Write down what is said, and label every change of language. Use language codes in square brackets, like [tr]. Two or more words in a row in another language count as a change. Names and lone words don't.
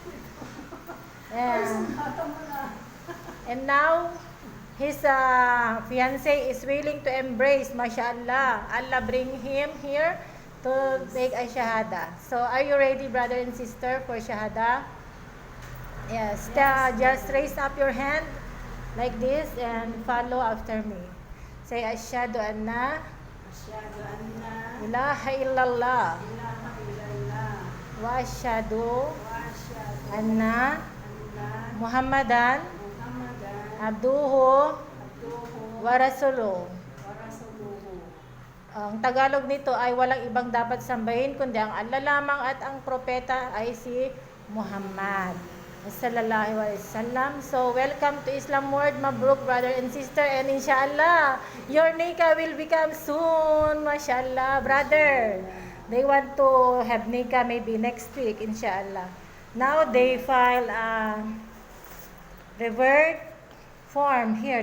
[en] And now his fiancé is willing to embrace. MashaAllah. Allah bring him here to take a shahada. So are you ready, brother and sister, for shahada? Yes. Just raise up your hand like this and follow after me. [ar] Say أشهد أن لا إله إلا الله وأشهد أن محمدا عبده ورسوله. [tl] Ang Tagalog nito ay walang ibang dapat sambahin kundi ang Allah lamang at ang propeta ay si Muhammad [ar] صلى الله عليه وسلم. [en] So welcome to Islam World, Mabruk, brother and sister, and inshallah your nikah will become soon. Mashallah, brother. They want to have nikah maybe next week, inshallah. Now they file a revert form here.